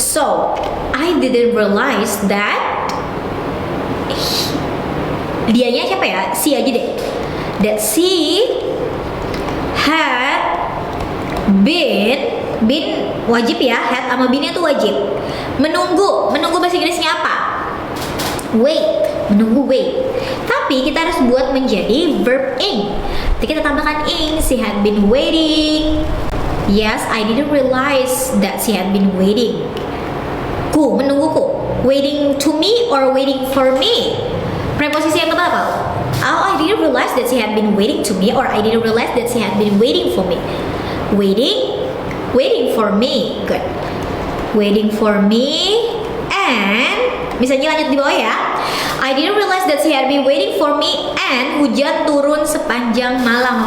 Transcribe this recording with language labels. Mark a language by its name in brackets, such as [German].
[English] So I didn't realize that. [Indonesian] Dianya siapa ya? Si aja deh. [English] That she had been [Indonesian] wajib ya, had sama been itu wajib. Menunggu bahasa Inggrisnya apa? [English] Wait. [Indonesian] Menunggu, [English] wait. [Indonesian] Tapi kita harus buat menjadi verb ing. Jadi kita tambahkan ing. [English] She had been waiting. Yes, I didn't realize that she had been waiting. [Indonesian] Menungguku. [English] Waiting to me or waiting for me? [Indonesian] Preposisi yang keempat apa? [English] Oh, I didn't realize that she had been waiting to me, or I didn't realize that she had been waiting for me. Waiting for me. Good. Waiting for me. And [Indonesian] misalnya lanjut di bawah ya. [English] I didn't realize that she had been waiting for me, and [Indonesian] hujan turun sepanjang malam.